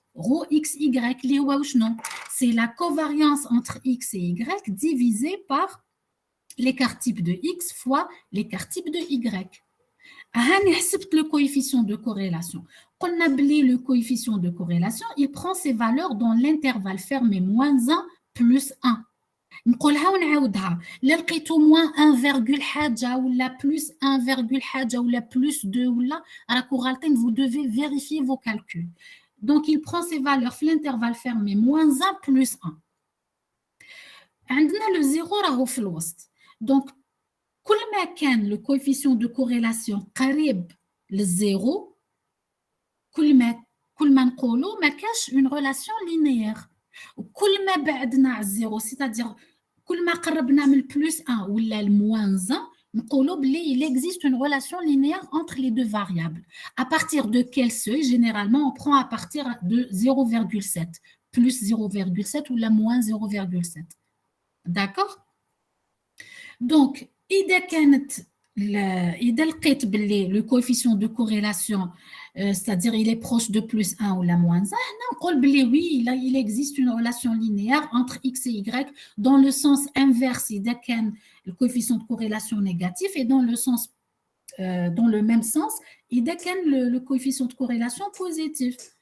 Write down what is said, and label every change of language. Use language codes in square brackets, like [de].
[fr] Rho xy, c'est la covariance entre x et y divisée par l'écart type de x fois l'écart type de y. Le coefficient de corrélation. Le coefficient de corrélation, il prend ses valeurs dans l'intervalle fermé -1 plus 1. [ar] نقولها ونعاودها لا لقيتو موان 1 حاجه ولا بلس 1 حاجه ولا بلس 2 ولا راكو غالطين [fr] vous devez vérifier vos calculs donc il prend ces valeurs [ar] في [fr] l'intervalle fermé moins 1 plus 1 [ar] عندنا le 0 راهو في الوسط donc كل ما كان le coefficient de corrélation قريب للزيرو كل ما نقولوا ما كاش [fr] une relation linéaire [ar] وكل ما بعدنا على الزيرو [fr] c'est-à-dire [ar] كل ما قربنا من البلس 1 ولا الموان 1 نقولوا بلي [fr] il existe une relation linéaire entre les deux variables. À partir de quel seuil? Généralement, on prend à partir de 0,7 plus 0,7 ou la moins 0,7. D'accord? Donc, [ar] إذا لقيت بلي [fr] le coefficient de corrélation c'est-à-dire il est proche de plus 1 ou la moins 1, on dit oui, il existe une relation linéaire entre x et y dans le sens inverse, il y a le coefficient de corrélation négatif et dans le même sens, il y a le coefficient de corrélation positif.